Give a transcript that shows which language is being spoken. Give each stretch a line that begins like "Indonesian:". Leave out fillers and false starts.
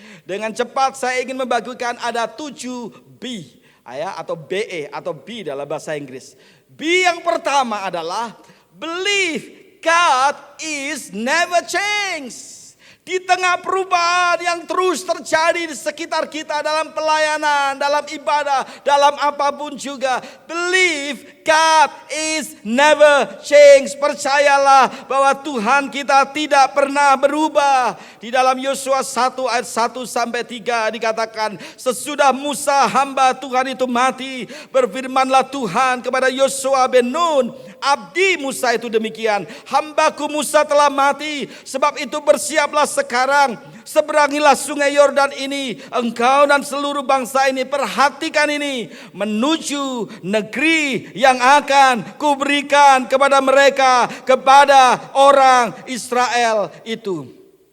Indonesian: Dengan cepat saya ingin membagikan ada 7 B, ya, atau BE atau B dalam bahasa Inggris. B yang pertama adalah
English: believe God is never change.
Indonesian: Di tengah perubahan yang terus terjadi di sekitar kita dalam pelayanan, dalam ibadah, dalam apapun juga.
English: Believe God is never change.
Indonesian: Percayalah bahwa Tuhan kita tidak pernah berubah. Di dalam Yosua 1 ayat 1 sampai 3 dikatakan, sesudah Musa hamba Tuhan itu mati, berfirmanlah Tuhan kepada Yosua bin Nun, abdi Musa itu demikian, hambaku Musa telah mati, sebab itu bersiaplah sekarang, seberangilah sungai Yordan ini, engkau dan seluruh bangsa ini, perhatikan ini, menuju negeri yang akan kuberikan kepada mereka, kepada orang Israel itu.